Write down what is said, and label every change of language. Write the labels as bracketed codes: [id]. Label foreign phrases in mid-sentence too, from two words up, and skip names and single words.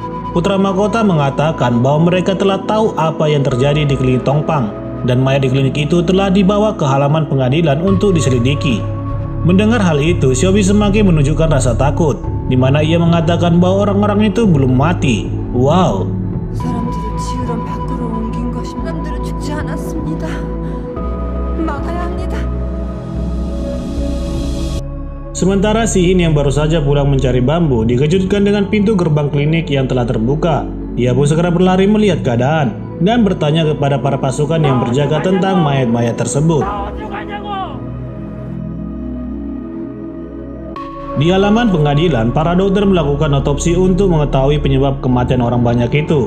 [id] Putra mahkota mengatakan bahwa mereka telah tahu apa yang terjadi di klinik Tongpang, dan mayat di klinik itu telah dibawa ke halaman pengadilan untuk diselidiki. Mendengar hal itu, Xiaobi semakin menunjukkan rasa takut, di mana ia mengatakan bahwa orang-orang itu belum mati. Wow! [ko] 사람들을 지으러 밖으로 옮긴 것이 사람들은 죽지 않았습니다. 막아야 합니다. [id] Sementara Si Hin yang baru saja pulang mencari bambu dikejutkan dengan pintu gerbang klinik yang telah terbuka. Ia pun segera berlari melihat keadaan dan bertanya kepada para pasukan yang berjaga tentang mayat-mayat tersebut. Di halaman pengadilan, para dokter melakukan otopsi untuk mengetahui penyebab kematian orang banyak itu.